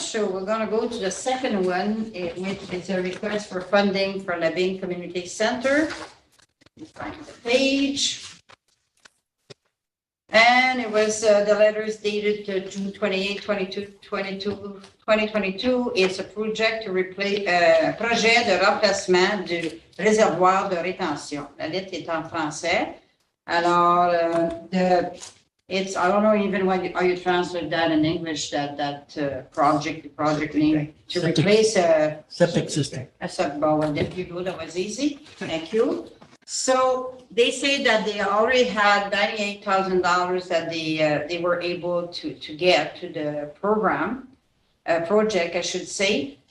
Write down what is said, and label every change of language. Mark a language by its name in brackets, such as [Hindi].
[English] So we're going to go to the second one, which is a request for funding for Labine Community Center. Find the page. And it was, the letters dated June 28, 2022. It's a project to replace, [French] projet de remplacement du réservoir de rétention. La lettre est en français. [English] Alors, it's, I don't know even how you translate that in English, that project name, to Septic. replace a Septic system. well, there you go, that was easy, thank you. So they say that they already had $98,000 that they were able to get to the program, project, I should say.